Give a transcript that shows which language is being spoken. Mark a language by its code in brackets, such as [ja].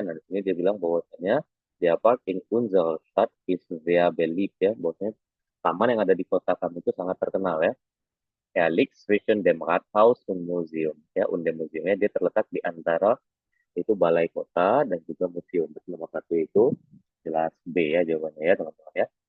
[id] Nah, di sini dia bilang bahwasanya [de] der Park in unserer Stadt ist sehr beliebt ya. [id] Bahwasanya taman yang ada di kota kami itu sangat terkenal ya. [de] Er liegt zwischen dem Rathaus und Museum. [id] Ya, [de] und dem [id] Museumnya dia terletak di antara itu balai kota dan juga museum. Berarti nomor satu itu jelas B ya jawabannya ya teman-teman ya.